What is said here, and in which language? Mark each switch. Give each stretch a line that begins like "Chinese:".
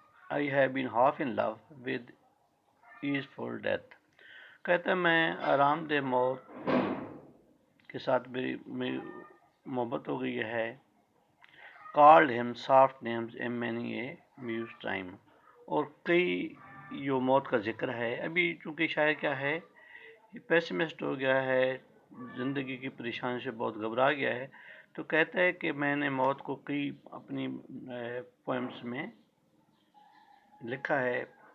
English: I have been half in love with easeful death.
Urdu: کہتا ہے میں آرام دہ موت کے ساتھ میری محبت ہو گئی ہے.
English: called him soft names in many a mused time.
Urdu: اور کئی جو موت کا ذکر ہے. ابھی چونکہ شاعر کیا ہے پیسمسٹ ہو گیا ہے، زندگی کی پریشانی سے بہت گھبرا گیا ہے، تو کہتا ہے کہ میں نے موت کو کئی اپنی پوئمس میں لکھا ہے.